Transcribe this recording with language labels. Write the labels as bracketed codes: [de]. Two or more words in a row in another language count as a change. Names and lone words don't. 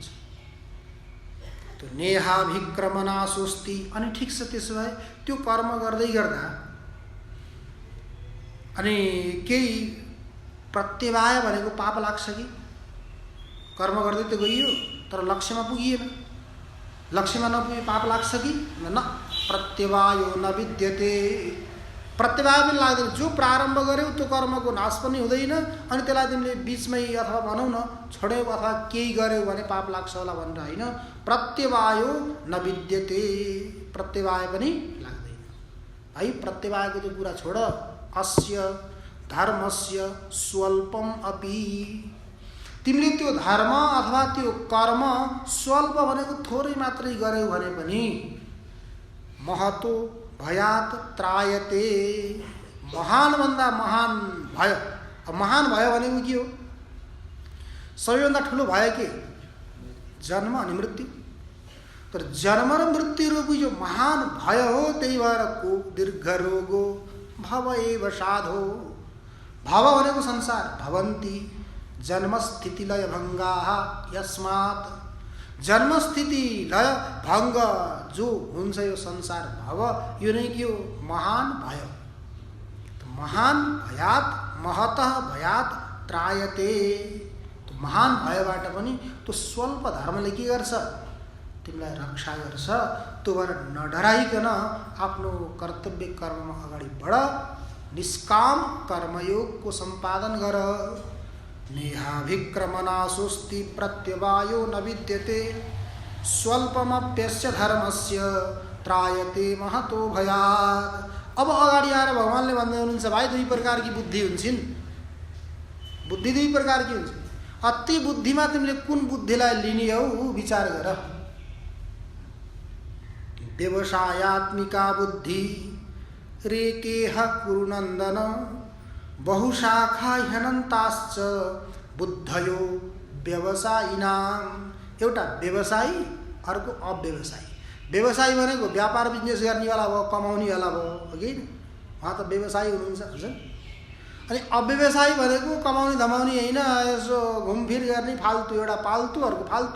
[sa] त्यो नेहाभिक्रमनाशोस्ति। [ne] अनि ठिक छ, त्यसो भए त्यो कर्म गर्दै गर्दा अनि केही प्रत्यवाय भनेको पाप लाग्छ कि? कर्म गर्दै त गइयो तर लक्ष्यमा पुगिएन, लक्ष्यमा नपुगे पाप लाग्छ कि? [sa] न, प्रत्यवायो न विद्यते। [ne] प्रत्यवाय पनि लाग्दैन। जो प्रारम्भ गर्यो त्यो कर्मको नाश पनि हुँदैन, अनि त्यसलाई तिमीले बिचमै अथवा भनौँ न छोड्यौ अथवा केही गर्यौ भने पाप लाग्छ होला भनेर होइन। [sa] प्रत्यवायो न विद्यते, [ne] प्रत्यवाय पनि लाग्दैन। है, प्रत्यवायको त्यो कुरा छोड। [sa] अस्य धर्मस्य स्वल्पम अपि, [ne] तिमीले त्यो धर्म अथवा त्यो कर्म स्वल्प भनेको थोरै मात्रै गर्यौ भने पनि [sa] महतो भयात त्रायते, [ne] महानभन्दा महान भय। महान भय भनेको के हो? सबैभन्दा ठुलो भय के? जन्म अनि मृत्यु। तर जन्म र मृत्यु रूपी जो महान भय हो, त्यही भएर [sa] को दीर्घ रोगो भव एव साधो। [ne] भव भनेको संसार, [sa] भवन्ति जन्मस्थिति लय भङ्गाः यस्मात्। [ne] जन्मस्थिति लय भङ्ग जो हुन्छ यो संसार भव, यो नै के हो? महान भय। [sa] महान भयात, महतः भयात त्रायते। [ne] महान भयबाट पनि त्यो स्वल्प धर्मले के गर्छ? तिमीलाई रक्षा गर्छ। त्यो भएर नडराइकन आफ्नो कर्तव्य कर्ममा अगाडि बढ, निष्काम कर्मयोगको सम्पादन गर। [sa] नेहाभिक्रमनाशोस्ति प्रत्यवायो न विद्यते, स्वल्पमप्यस्य धर्मस्य त्रायते महतो भयात्। [ne] अब अगाडि आएर भगवानले भन्दै हुनुहुन्छ, भाइ दुई प्रकारकी बुद्धि हुन्छन्। बुद्धि दुई प्रकारकी हुन्छ। अति बुद्धिमा तिमीले कुन बुद्धिलाई लिने हौ विचार गर। [sa] व्यवसायात्मिका बुद्धि रेकेह कुरुनन्दन, बहुशाखा ह्यनन्ताश्च बुद्धयो व्यवसायिनाम। [ne] एउटा व्यवसायी, अर्को अव्यवसायी। व्यवसायी भनेको व्यापार बिजनेस गर्नेवाला भयो, कमाउनेवाला भयो, हो कि उहाँ त व्यवसायी हुनुहुन्छ हजुर। अनि अव्यवसायी भनेको कमाउने धमाउने होइन, यसो घुमफिर गर्ने फाल्तु। एउटा पाल्तु, अर्को फाल्तु।